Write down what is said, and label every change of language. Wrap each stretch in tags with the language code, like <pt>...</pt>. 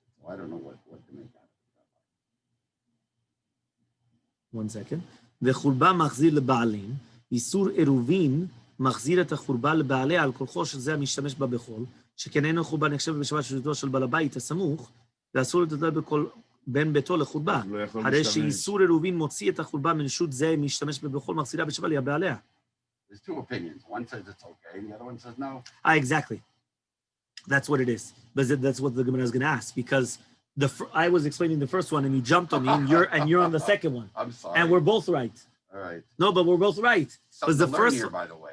<en>I don't know what to make out of it. One second.</en> <he>וחורבה מחזיר לבעלים, איסור עירובין, מחזיר את החורבה לבעליה על כורחו של זה המשתמש בה בחול, שכן אינו חורבה נחשב בשבת שליטתו של בעל הבית הסמוך, ואסור לטלטל בכל בין ביתו לחורבה. הרי שאיסור עירובין מוציא את החורבה מרשות זה משתמש בה בחול, מחזירה בשבת לבעליה.</he> <en>There's 2 opinions. One says it's okay, and the other one says no. Exactly. That's what it is. But that's what the Gemara is going to ask, because I was explaining the first one and you jumped on me, and you're on the second one. I'm sorry. And we're both right. All right. No, but we're both right. Something the to first learn here, by the way.</en>